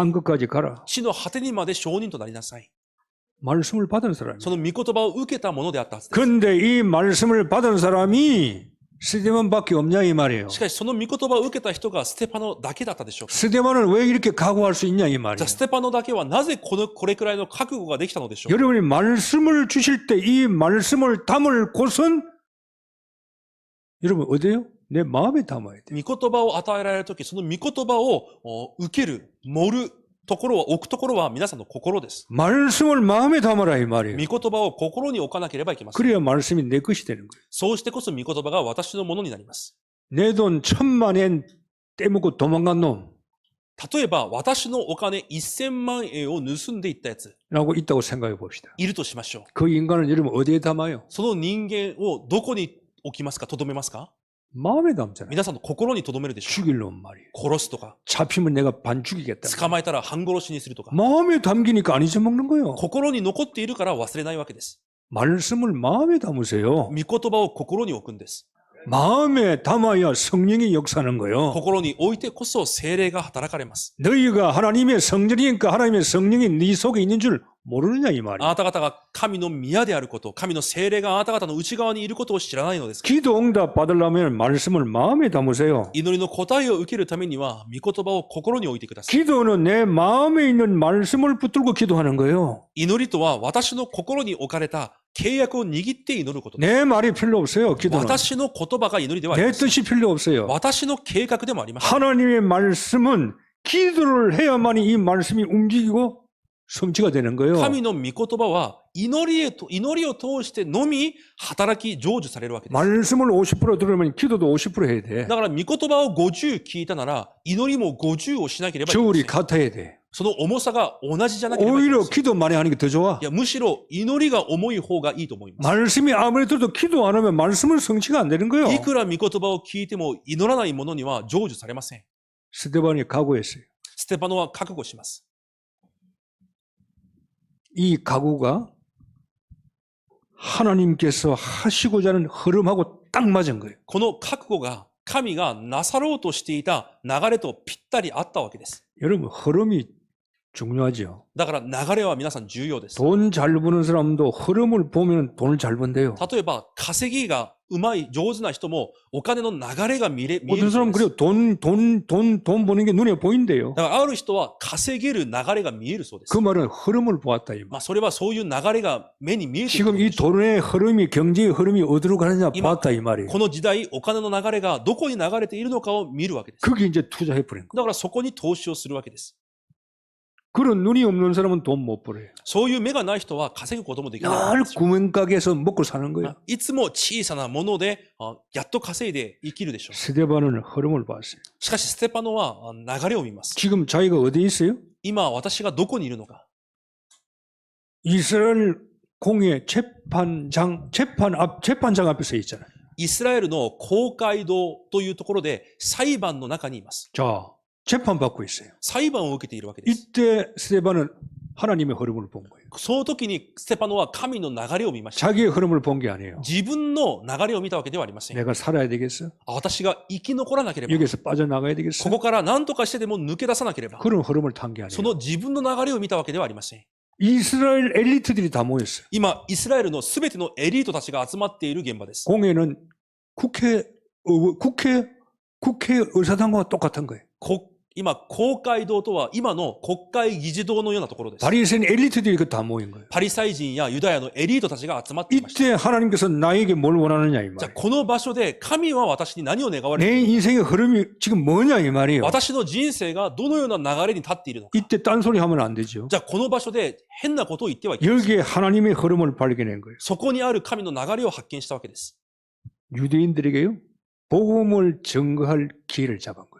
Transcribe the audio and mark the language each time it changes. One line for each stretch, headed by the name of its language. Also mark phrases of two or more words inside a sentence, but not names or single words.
Korean: 딴 것까지 가라.
Japanese: 地の果てにまで証人となりなさい。
Korean: 말씀을 받은 사람이에요.
Japanese: その御言葉を受けたものであったはずです。
Korean: 그런데 이 말씀을 받은 사람이 스데반밖에 없냐 이 말이에요.
Japanese: しかしその御言葉を受けた人がステパノだけだったでしょうか。
Korean: 스데반을 왜 이렇게 각오할 수 있냐 이
Japanese: じゃ
Korean: 말이에요.
Japanese: あステパノだけはなぜこれくらいの覚悟ができたのでしょうか。
Korean: 여러분이 말씀을 주실 때 이 말씀을 담을 곳은 여러분 어디예요? 내 마음에 담아야 돼요.
Japanese: 御言葉を与えられるとき、その御言葉を受ける、盛るところは、置くところは皆さんの心です。
Korean: 말씀을 마음에 담아라 이 말이에요.
Japanese: 御言葉を心に置かなければいけません。
Korean: 그래야 말씀이 내 것이 되는 거예요.
Japanese: そうしてこそ御言葉が私のものになります。
Korean: 내 돈 1,000만 엔 떼먹고 도망간 놈
Japanese: 例えば、私のお金1000万円を盗んでいったやつ、
Korean: 라고 있다고 생각해 봅시다.
Japanese: いるとしましょう。
Korean: 그 인간을 여러분 어디에 담아요?
Japanese: その人間をどこに置きますか、留めますか？
Korean: 마음에 담잖아요.
Japanese: 皆さんの心に留めるでしょう。
Korean: 죽일 놈 말이에요.
Japanese: 殺すとか、
Korean: 잡히면 내가 반 죽이겠다.
Japanese: 捕まえたら半殺しにするとか、
Korean: 마음에 담기니까 안 잊어먹는 거예요.
Japanese: 心に残っているから忘れないわけです。
Korean: 말씀을 마음에 담으세요.
Japanese: 御言葉を心に置くんです。
Korean: 마음에 담아야 성령이 역사하는 거예요.
Japanese: 心に置いてこそ聖霊が働かれます。
Korean: 너희가 하나님의 성전이니까 하나님의 성령이 네 속에 있는 줄 모르느냐 이
Japanese: あ
Korean: 말이에요.
Japanese: なた方が神の宮であること、神の聖霊があなた方の内側にいることを知らないのですか？
Korean: 기도 응답 받으려면 말씀을 마음에 담으세요.
Japanese: 祈りの答えを受けるためには、御言葉を心に置いてください。
Korean: 기도는 내 마음에 있는 말씀을 붙들고 기도하는 거예요.
Japanese: 祈りとは私の心に置かれた契約を握って祈ることです。
Korean: 내 말이 필요 없어요. 기도는.
Japanese: 私の言葉が祈りではあり
Korean: 내
Japanese: ません。
Korean: 뜻이 필요 없어요.
Japanese: 私の計画でもありません。
Korean: 하나님의 말씀은 기도를 해야만이 이 말씀이 움직이고 성취가 되는 거예요.
Japanese: 神の御言葉は祈りを通してのみ働き成就されるわけです。
Korean: 말씀을 50% 들으면 기도도 50% 해야 돼.
Japanese: だから御言葉を50聞いたなら祈りも50をしなければいけま
Korean: 저울이
Japanese: せん。
Korean: 같아야 돼.
Japanese: その重さが同じじゃなければいけま
Korean: 오히려
Japanese: せん。
Korean: 기도 많이 하는 게 더 좋아.
Japanese: いや、むしろ祈りが重い方がいいと思います。
Korean: 말씀이 아무리 들어도 기도 안 하면 말씀은 성취가 안 되는 거예요.
Japanese: いくら御言葉を聞いても祈らないものには成就されません。
Korean: 스데반이 각오했어요.
Japanese: ステパノは覚悟します。
Korean: 이 각오가 하나님께서 하시고자 하는 흐름하고 딱 맞은 거예요.
Japanese: この覚悟が神がなさろうとしていた流れとぴったり合ったわけです。
Korean: 여러분 흐름이 중요하죠.
Japanese: だから流れは皆さん重要です。
Korean: 돈 잘 버는 사람도 흐름을 보면 돈을 잘 번대요.
Japanese: 例えば稼ぎがうまい上手な人もお金の流れが見える
Korean: 어떤
Japanese: そう
Korean: 사람은
Japanese: です。
Korean: 그래요. 돈 버는 게 눈에 보인대요.
Japanese: だからある人は稼げる流れが見えるそうです。
Korean: 그 말은 흐름을 보았다 이 말.
Japanese: まあそれはそういう流れが目に見えている
Korean: 지금 이
Japanese: ことでしょう。
Korean: 돈의 흐름이 경제의 흐름이 어디로 가느냐 이마- 봤다 이 말이에요.
Japanese: この時代お金の流れがどこに流れているのかを見るわけです。
Korean: 거기 이제 투자해 버린 거.
Japanese: だからそこに投資をするわけです。
Korean: 그런 눈이 없는 사람은 돈 못 벌어요.
Japanese: そういう目がない人は稼ぐこともできないわけ
Korean: 늘
Japanese: ですよ。
Korean: 구멍가게에서 먹고 사는 거예요.
Japanese: いつも小さなものでやっと稼いで生きるでしょう。
Korean: 스데반은 흐름을 봤어요.
Japanese: しかしステパノは流れを見ます。
Korean: 지금 자기가 어디에 있어요?
Japanese: 今私がどこにいるのか。
Korean: 이스라엘 공회 재판장 앞에 서 있잖아요.
Japanese: イスラエルの公会堂というところで裁判の中にいます。
Korean: 자, 재판받고 있어요.
Japanese: 裁判を受けているわけです。
Korean: 이때 스데반은 하나님의 흐름을 본 거예요.
Japanese: その時にステパノは神の流れを見ました。
Korean: 자기의 흐름을 본 게 아니에요.
Japanese: 自分の流れを見たわけではありません。
Korean: 내가 살아야 되겠어?
Japanese: 私が生き残らなければ、
Korean: 여기서 빠져나가야 되겠어?
Japanese: ここから何とかしてでも抜け出さなければ、
Korean: 그런 흐름을 탄 게
Japanese: そ
Korean: 아니에요.
Japanese: の自分の流れを見たわけではありません。
Korean: 이스라엘 엘리트들이 다 모였어요.
Japanese: 今、イスラエルのすべてのエリートたちが集まっている現場です。
Korean: 공회는 국회 의사당과 똑같은 거예요.
Japanese: 今、公会堂とは今の国会議事堂のようなところです。
Korean: 바리새인 엘리트들이 그 다 모인 거예요.
Japanese: パリサイ人やユダヤのエリートたちが集まっていました。
Korean: 이때 하나님께서 나에게 뭘 원하느냐 이
Japanese: じゃあ、
Korean: 말이에요.
Japanese: この場所で神は私に何を願われて
Korean: 내
Japanese: いるのか、
Korean: 인생의 흐름이 지금 뭐냐 이 말이에요.
Japanese: 私の人生がどのような流れに立っているのか。
Korean: 이때 딴소리 하면 안 되죠.
Japanese: じゃあ、この場所で変なことを言ってはいけません。
Korean: 여기에 하나님의 흐름을 발견한 거예요.
Japanese: そこにある神の流れを発見したわけです。
Korean: 유대인들에게요. 복음을 증거할 기회를 잡은 거예요.